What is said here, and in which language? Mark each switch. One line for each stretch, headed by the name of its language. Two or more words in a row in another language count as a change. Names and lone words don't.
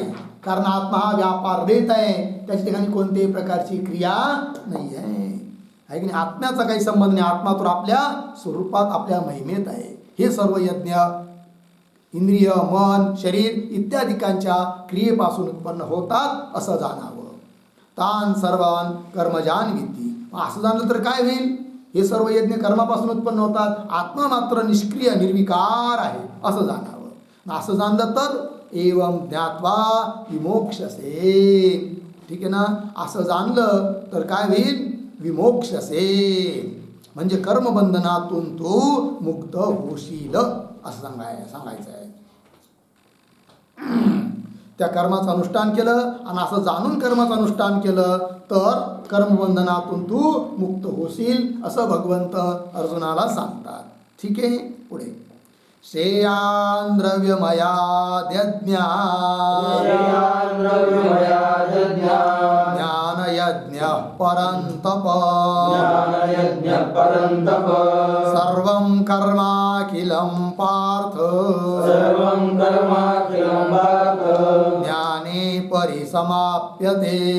Marathi: कारण आत्मा हा व्यापार देत आहे, त्याच्या ठिकाणी कोणत्याही प्रकारची क्रिया नाही आहे. आहे की नाही? आत्म्याचा काही संबंध नाही. आत्मा तर आपल्या स्वरूपात आपल्या महिमेत आहे. हे सर्व यज्ञ इंद्रिय, मन, शरीर इत्यादिकांच्या क्रियेपासून उत्पन्न होतात असं जाणावं.
Sanskrit: तान सर्वान कर्मजान विद्धी.
Marathi: असं जाणलं तर काय होईल? हे सर्व यज्ञ कर्मापासून उत्पन्न होतात, आत्मा मात्र निष्क्रिय निर्विकार आहे असं जाणावं. असं जाणलं तर
Sanskrit: एवं ज्ञात्वा विमोक्षसे.
Marathi: ठीक आहे ना? असं जाणलं तर काय होईल? विमोक्षसे म्हणजे कर्मबंधनातून तू मुक्त होशील असं सांगायचं आहे. त्या कर्माचं अनुष्ठान केलं आणि असं जाणून कर्माचं अनुष्ठान केलं तर कर्मबंधनातून तू मुक्त होशील असं भगवंत अर्जुनाला सांगतात. ठीक आहे.
Sanskrit: पुढे श्रेयान् द्रव्यमयाद् यज्ञात् ज्ञानयज्ञः परन्तप सर्वं कर्माखिलं पार्थ ज्ञाने परिसमाप्यते.